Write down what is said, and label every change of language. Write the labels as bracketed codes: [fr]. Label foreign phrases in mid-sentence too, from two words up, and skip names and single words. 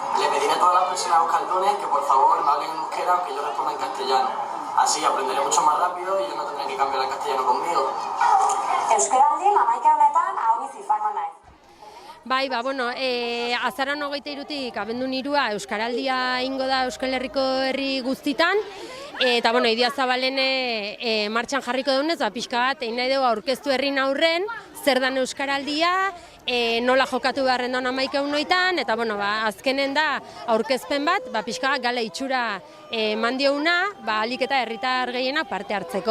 [es] Le pediré a todas las personas euskaldunes que por favor me hablen en euskera aunque yo responda en castellano. Así aprenderé mucho más rápido y yo no tendré que cambiar al castellano conmigo. [eu] Euskaraldin 11 honetan ahobiz izango naiz. Bai, azaroan 23-tik abenduan 3 Euskaraldia ingo da Euskal Herriko herri guztitan. Eta, Idiazabalen martxan jarriko dugunez, pixka bat, egin nahi dugu aurkeztu herrin aurren, zer dan Euskaraldia, nola jokatu beharren daun 11 honetan, eta, azkenen da aurkezpen bat, pixka bat gala itxura mandiouna, alik eta herritar gehienak parte hartzeko.